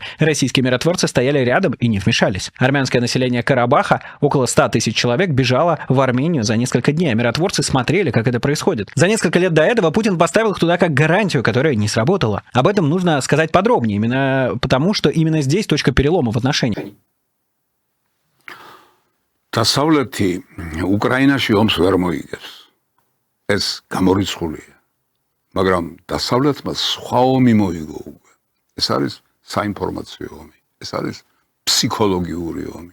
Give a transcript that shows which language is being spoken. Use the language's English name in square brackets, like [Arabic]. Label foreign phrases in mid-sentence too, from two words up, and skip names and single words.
[Russian] Российские миротворцы стояли рядом и не вмешались. Армянское население Карабаха, около 100 тысяч человек, бежало в Армению за несколько дней, а миротворцы смотрели, как это происходит. За несколько лет до этого Путин поставил их туда как гарантию, которая не сработала. Об этом нужно сказать подробнее, именно потому, что именно здесь точка перелома в отношениях. [Georgian] დასავლეთი უკრაინაში ომს ვერ მოიგებს. ეს გამორიცხულია. მაგრამ დასავლეთმა სხვა ომი მოიგო უკვე. ეს არის საინფორმაციო ომი. ეს არის ფსიქოლოგიური ომი.